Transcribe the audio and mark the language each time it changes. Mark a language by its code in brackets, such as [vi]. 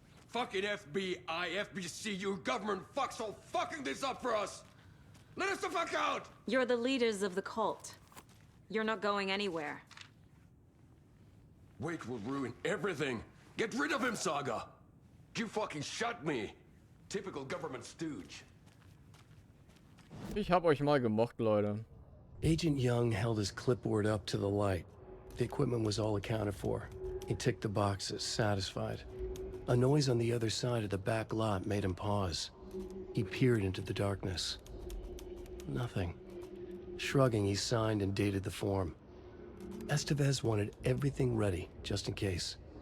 [en] Fucking FBI, FBC, your government fucks all fucking this up for us! Let us the fuck out! You're the leaders of the cult. You're not going anywhere. Wake will ruin everything. Get rid of him, Saga. You fucking shut me. Typical government stooge. [de] Ich hab euch mal gemocht, Leute. [en] Agent Young held his clipboard up to the light. The equipment was all accounted for. He ticked the boxes, satisfied. A noise on the other side of the back lot made him pause. He peered into the darkness. Nothing. Shrugging, he signed and dated the form. Estevez wanted everything ready, just in case.